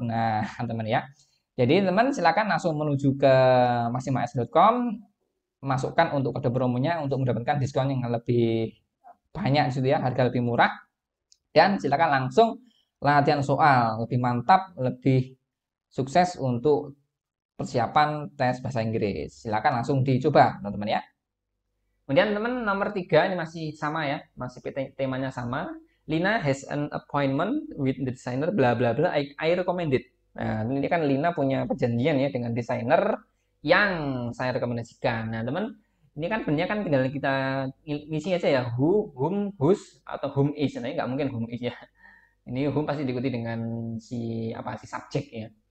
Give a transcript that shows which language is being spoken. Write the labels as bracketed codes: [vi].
[id] Nah, teman ya, jadi teman silakan langsung menuju ke maximas.com, masukkan untuk kode promonya untuk mendapatkan diskon yang lebih banyak di situ ya, harga lebih murah. Dan silakan langsung latihan soal, lebih mantap, lebih sukses untuk persiapan tes bahasa Inggris. Silakan langsung dicoba, teman-teman ya. Kemudian teman nomor 3 ini masih sama ya, masih temanya sama. [en] Lina has an appointment with the designer bla bla bla. I recommend it. [id] Nah, ini kan Lina punya perjanjian ya dengan desainer yang saya rekomendasikan. Nah, teman, ini kan sebenarnya kan tinggal kita ngisi aja ya, who, whom, whose atau whom is. Nah, ini nggak mungkin whom is ya. Ini whom pasti diikuti dengan si subjek ya.